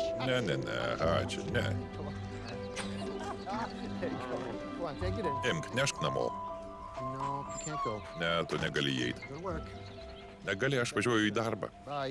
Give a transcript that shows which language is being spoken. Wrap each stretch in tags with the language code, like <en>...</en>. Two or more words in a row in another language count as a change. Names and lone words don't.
<lt>Ne, ačiū, ne.</lt> <en>There you go. Come on, take it in.</en> <lt>Imk, nešk namo.</lt> <en>No, you can't go.</en> <lt>Ne, tu negali įeiti.</lt> <en>Good work.</en> <lt>Negali, aš važiuoju į darbą.</lt> <en>Bye.</en>